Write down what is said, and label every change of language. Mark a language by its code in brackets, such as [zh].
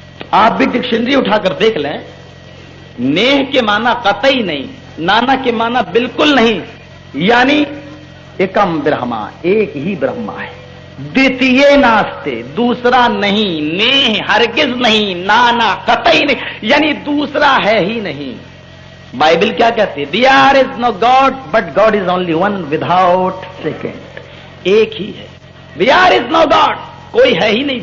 [ur] آپ بھی ڈکشنری اٹھا کر دیکھ لیں, نیہ کے معنی قطعی نہیں, نانا کے معنی بالکل نہیں, یعنی [sa] ایکم برہما, [ur] ایک ہی برہما ہے. [sa] دیتیے ناستے, [ur] دوسرا نہیں, نیہ ہرگز نہیں, نانا قطعی نہیں, یعنی دوسرا ہے ہی نہیں. بائبل کیا کہتی ہے؟ [en] There is no God, but God is only one without second. [ur] ایک ہی ہے. [en] There is no God, [ur] کوئی ہے ہی نہیں.